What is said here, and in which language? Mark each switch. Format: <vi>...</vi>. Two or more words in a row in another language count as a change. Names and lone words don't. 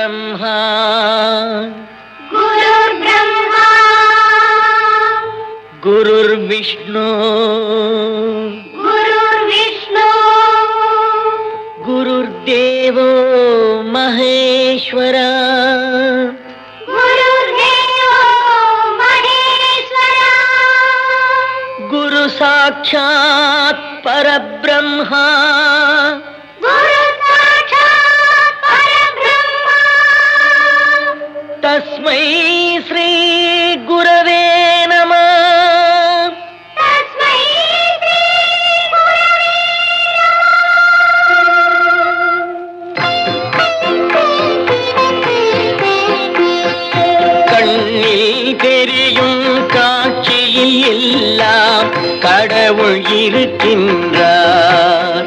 <sa>பிரம்மா गुरुर् ब्रह्मा गुरुर् विष्णुः गुरुर् विष्णुः गुरुर् देवो महेश्वरः गुरुर् देवो महेश्वरः गुरु साक्षात् परब्रह्म गुरु साक्षात् परब्रह्म तस्मै श्री गुरवे नमः तस्मै श्री गुरवे</sa> <ta>கண்ணில் தெரியும் காட்சியில் எல்லாம் கடவுள் இருக்கின்றார்.</ta>